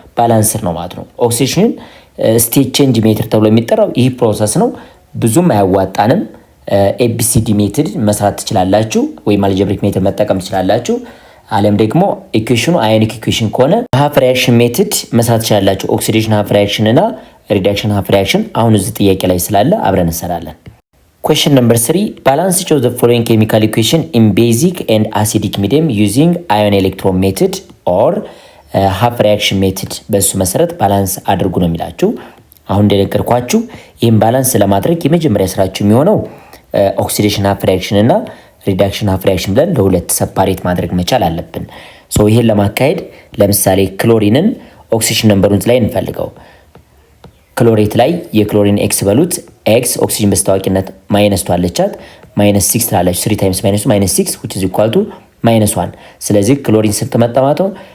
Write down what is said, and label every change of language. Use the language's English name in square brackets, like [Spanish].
[Amharic] ባላንስር ነው ማለት ነው። ኦክሲዴሽን ስቴት ቼንጅ ሜትር ተብሎ የሚጠራው ይህ ፕሮሰስ ነው። ብዙም አያዋጣንም። ኤቢሲዲ ሜትድ መስራት ትችላላችሁ፣ ወይም አልጀብሪክ ሜትድ መጠቀም ትችላላችሁ። አለም ደግሞ ኢኩዌሽኑ አዮኒክ ኢኩዌሽን ከሆነ ሃፍ ሪአክሽን ሜትድ መስራት ትችላላችሁ። ኦክሲዴሽን ሃፍ ሪአክሽን እና ሪዳክሽን ሃፍ ሪአክሽን አሁን እዚህ ጥያቄ ላይ ስላለ አብረን እንሰራለን። [English] Question number 3. Balance each of the following chemical equation in basic and acidic medium using ion electron method or half reaction method. [Amharic] በሱ መሰረት ባላንስ አድርጉ ነው የሚላችሁ። አሁን እንደነገርኳችሁ ይህን ባላንስ ለማድረግ የመጀመሪያ ስራችሁ የሚሆነው ኦክሲዴሽን ሃፍ ሪአክሽን እና ሪዳክሽን ሃፍ ሪአክሽን ብለን ለሁለት ሰፓሬት ማድረግ መቻል አለብን። ሶ ይሄን ለማካሄድ ለምሳሌ ክሎሪንን ኦክሲዴሽን ነምበሩን ላይ እንፈልገው። ክሎሬት ላይ የክሎሪን ኤክስ በሉት። ኤክስ ኦክሲጅን በስታዋቂነት ማይነስ 2 አለቻት። ማይነስ 6 ትላለች። 3 ታይምስ ማይነስ ማይነስ 6 [English] which is equal to -1። [Amharic] ስለዚህ ክሎሪን ስንት መጣ ማለት ነው?